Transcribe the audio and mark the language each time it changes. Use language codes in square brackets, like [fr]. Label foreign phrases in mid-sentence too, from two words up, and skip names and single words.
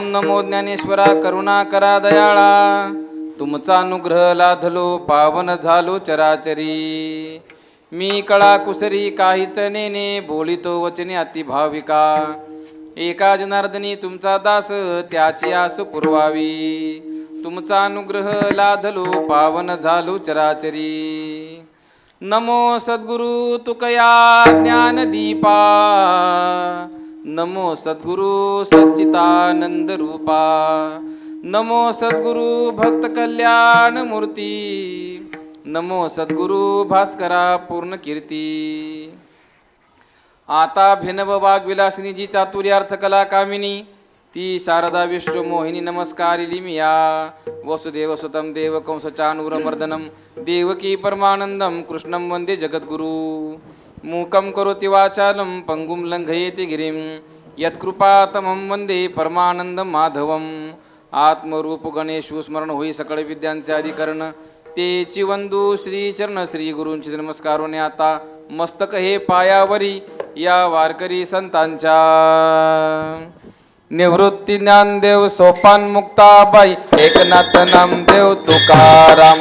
[mr] नमो ज्ञानेश्वरा करुणा करा दयाळा तुमचा अनुग्रह लाधलो पावन झालो चराचरी मी कळा कुसरी काहीच नेने बोलितो वचने अति भाविका एका जनार्दनी तुमचा दास त्याची आस पुरवावी तुमचा अनुग्रह लाधलो पावन झालो चराचरी नमो सद्गुरु तुकया ज्ञानदीपा नमो सद्गुरु सच्चिदानंद रूपा नमो सद्गुरु भक्त कल्याण मूर्ती नमो सद्गुरु भास्करा पूर्ण कीर्ती. आता भिनव वाग विलासिनी जी चातुर्यार्थ कला कामिनी ती शारदा विश्व मोहिनी नमस्कारिली मिया. [sa] वसुदेव सुतं देव कंस चाणूरमर्दनं देवकी परमानंदं कृष्णं वंदे जगद्गुरु. मूकं करोति वाचालं पंगुं लंघयेति गिरिं यत्कृपातमं वंदे परमानंदं माधवं. [mr] आत्मरूप गणेश स्मरण होई सकळ विद्यांचे अधिकरण तेची वंदू श्री चरण श्री गुरूंची नमस्कारोने आता मस्तक हे पायावरी या वारकरी संतांच्या. निवृत्ती ज्ञानदेव सोपान मुक्ताबाई एकनाथ नामदेव तुकाराम.